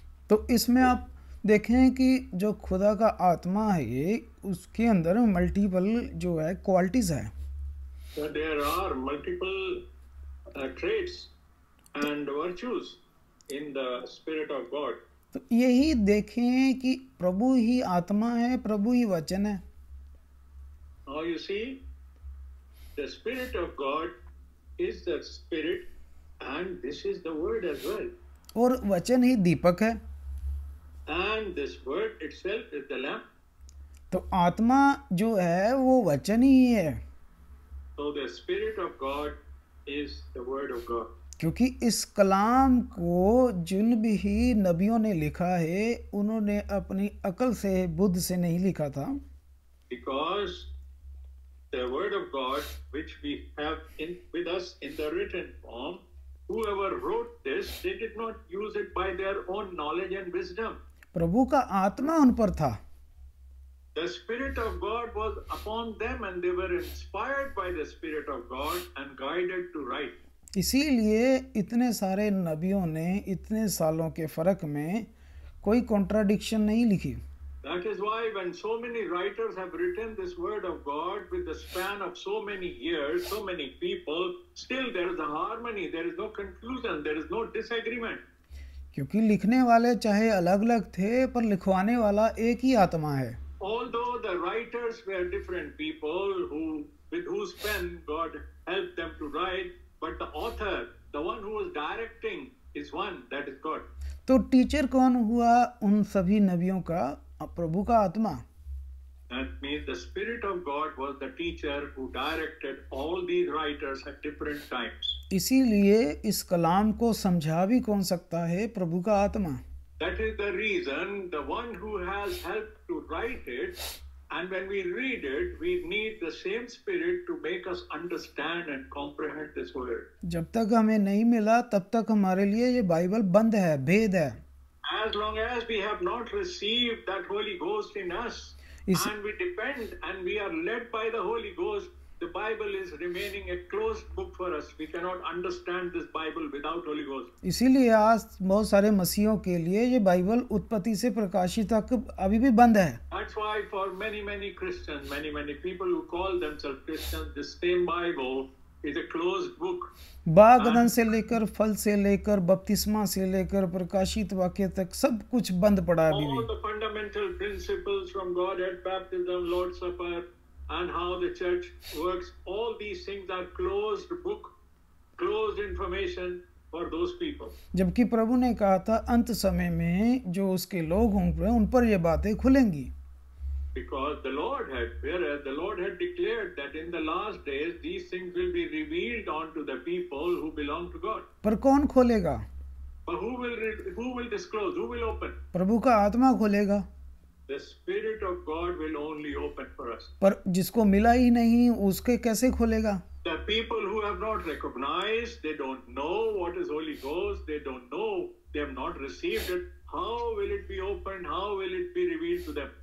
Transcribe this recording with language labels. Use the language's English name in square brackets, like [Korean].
[Hindi] तो इसमें आप देखें कि जो खुदा का आत्मा है उसके अंदर मल्टीपल जो है क्वालिटीज है। [English] So there are multiple traits and virtues in the Spirit of God. [Hindi] तो यही देखें कि प्रभु ही आत्मा है, प्रभु ही वचन है। [English] Now you see, the Spirit of God is the Spirit and this is the Word as well. [Hindi] और वचन ही दीपक है। [English] And this Word itself is the lamp. [Hindi] तो आत्मा जो है वो वचन ही है। [English] So the Spirit of God is the Word of God. [Hindi] क्योंकि इस कलाम को जिन भी नबियों ने लिखा है उन्होंने अपनी अकल से, बुद्ध से नहीं लिखा था। [English] Because the Word of God which we have with us in the written form, whoever wrote this, they did not use it by their own knowledge and wisdom. [Hindi] प्रभु का आत्मा उन पर था। [English] The Spirit of God was upon them and they were inspired by the Spirit of God and guided to write. [Hindi] इसीलिए इतने सारे नबियों ने इतने सालों के फर्क में कोई कॉन्ट्राडिक्शन नहीं लिखी। [English] That is why when so many writers have written this Word of God with the span of so many years, so many people, still there is a harmony, there is no confusion, there is no disagreement. [Hindi] क्योंकि लिखने वाले चाहे अलग अलग थे पर लिखवाने वाला एक ही आत्मा है। [English] Although the writers were different people with whose pen God helped them to write, but the author, the one who was directing, is one, that is God. [Hindi] तो टीचर कौन हुआ उन सभी नबियों का? प्रभु का आत्मा। [English] That means the Spirit of God was the teacher who directed all these writers at different times. [Hindi] इसीलिए इस कलाम को समझा भी कौन सकता है? प्रभु का आत्मा। [English] That is the reason the one who has helped to write it, and when we read it, we need the same Spirit to make us understand and comprehend this word. [Hindi] जब तक हमें नहीं मिला तब तक हमारे लिए ये बाइबल बंद है, भेद है। [English] As long as we have not received that Holy Ghost in us, and we depend and we are led by the Holy Ghost, the Bible is remaining a closed book for us. We cannot understand this Bible without Holy Ghost. [Hindi] इसीलिए आज बहुत सारे मसीहों के लिए ये Bible उत्पत्ति से प्रकाशित तक अभी भी बंद है। [English] That's why for many Christians, many people who call themselves Christians, this same Bible is a closed book. [Hindi] बाग अदन से लेकर फल से लेकर बपतिस्मा से लेकर प्रकाशित वाक्य तक सब कुछ बंद पड़ा अभी भी। [English] All the fundamental principles from Godhead, baptism, Lord's Supper, and how the church works, all these things are closed book, closed information for those people. [Hindi] जबकि प्रभु ने कहा था अंत समय में जो उसके लोग होंगे उन पर ये बातें खुलेंगी। [English] Because the Lord had declared that in the last days these things will be revealed unto the people who belong to God. [Hindi] पर कौन खोलेगा? [English] But who will disclose? Who will open? [Hindi] प्रभु का आत्मा खोलेगा। [English] The Spirit of God will only open for us. [Hindi] पर जिसको मिला ही नहीं उसके कैसे खोलेगा? [English] The people who have not recognized, they don't know what is Holy Ghost, they don't know, they have not received it. How will it be opened? How will it be revealed to them?